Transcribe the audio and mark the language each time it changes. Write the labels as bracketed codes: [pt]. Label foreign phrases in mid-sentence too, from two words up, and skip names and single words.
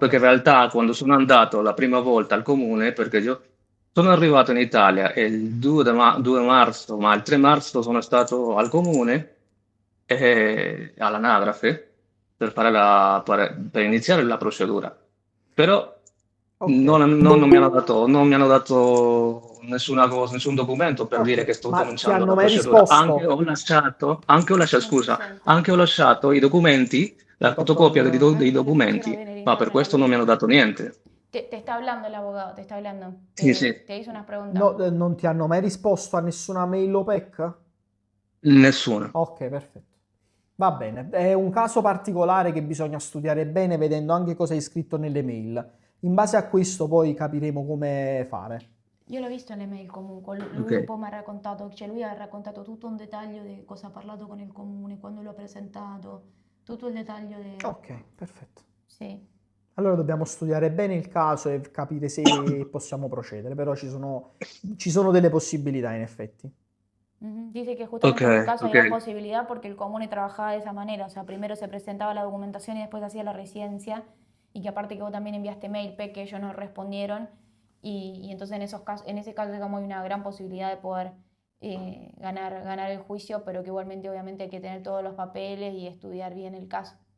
[it] Perché in realtà quando sono andato la prima volta al comune, perché io sono arrivato in Italia il 2 marzo, ma il 3 marzo sono stato al comune all'anagrafe per iniziare la procedura. Però Ok. non mi hanno dato nessuna cosa, nessun documento per dire Ok. che sto Ma ti cominciando hanno la mai procedura. risposto? [es] No se [it] Scusa, [es] siente. [it] anche ho lasciato i documenti, la fotocopia Dottor... dei [es] No, no le funciona [it] documenti, [es] bien el [it] ma per [es] internet [it] questo non [es] hoy. [it] mi hanno dato niente. [es] Te está hablando el abogado, te está hablando. [it] Sì, sì, [es] Te hizo unas preguntas. [it] No, non ti hanno mai risposto a nessuna mail OPEC? nessuna. Ok, perfetto. Va bene, è un caso particolare che bisogna studiare bene vedendo anche cosa hai scritto nelle mail. In base a questo poi capiremo come fare. Io l'ho visto nell'email comunque, Ok, lui un po' mi ha raccontato, cioè lui ha raccontato tutto un dettaglio di cosa ha parlato con il comune, quando lo ha presentato, tutto il dettaglio di... Ok, perfetto. Sì. Allora dobbiamo studiare bene il caso e capire se possiamo procedere, però ci sono delle possibilità in effetti. [es] Ujú. Dice que ok, justamente en tu caso hay ok. más posibilidad porque el comune trabajaba de esa manera, o sea, primero se presentaba la documentación y después hacía la residencia, y que aparte que vos también enviaste mail, que ellos nos respondieron, y entonces en esos casos, en ese caso digamos hay una gran posibilidad de poder ganar el juicio, pero que igualmente obviamente hay que tener todos los papeles y estudiar bien el caso.